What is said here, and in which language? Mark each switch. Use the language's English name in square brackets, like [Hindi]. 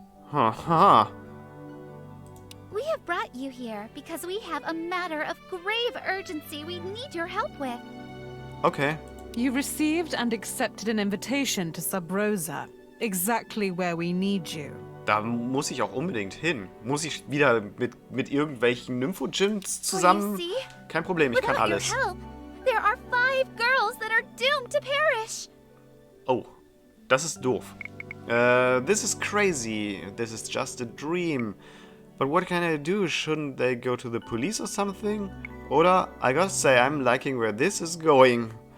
[English] Haha. We have brought you here because we have a matter of grave urgency we need your help with. Okay. You received and accepted an invitation to Subrosa, exactly where we need you. [German] Da muss ich auch unbedingt hin. Muss ich wieder mit irgendwelchen Nympho-Gyms zusammen? [English] Well, you see, [German] Kein Problem, ich kann [English] without your [German] alles. [English] help, there are 5 girls that are doomed to perish. [German] Oh, das ist doof. [English] This is crazy. This is just a dream. But what can I do? Shouldn't they go to the police or something? Oder, I gotta say, I'm liking where this is going.